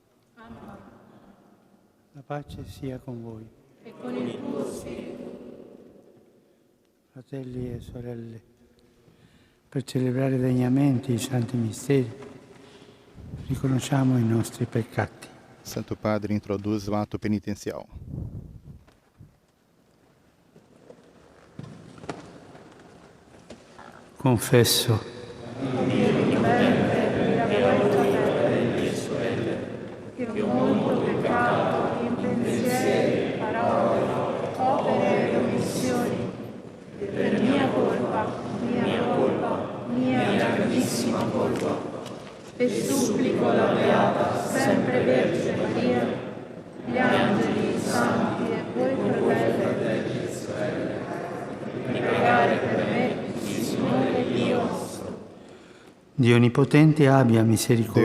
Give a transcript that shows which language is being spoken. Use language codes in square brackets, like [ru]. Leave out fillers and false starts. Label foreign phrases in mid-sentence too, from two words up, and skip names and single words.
[it] Amen. La pace sia con voi. E con il tuo spirito. Fratelli e sorelle, per celebrare degnamente i santi misteri, riconosciamo i nostri peccati. [pt] Santo Padre introduz o ato penitencial. [it] Confesso che ho molto peccato in pensieri, parole, opere e omissioni, per mia colpa, mia grandissima colpa. E supplico la Beata, sempre Vergine Maria, gli angeli, i santi e voi fratelli, di pregare per me, Signore Dio nostro. Dio Onipotente abbia misericórdia.